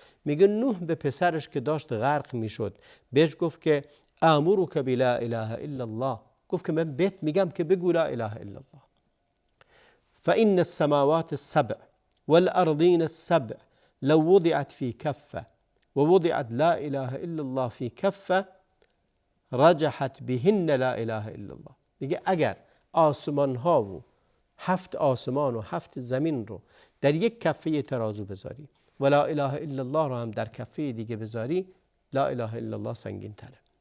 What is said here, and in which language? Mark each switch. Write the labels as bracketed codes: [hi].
[fa] میگه نوح به پسرش که داشت غرق میشد بهش گفت که [ar] آمرک بلا اله الا الله، [fa] گفت که من بهت میگم که بگو لا اله الا الله. [ar] فإن السماوات السبع والأرضين السبع لو وضعت في كفة ووضعت لا إله إلا الله في كفة رجحت بهن لا إله إلا الله. [fa] میگه اگر آسمان ها و 7 آسمان و 7 زمین رو در یک کفه ترازو بذاری و لا اله الا الله رو هم در کفه دیگه بذاری، لا اله الا الله سنگین تره.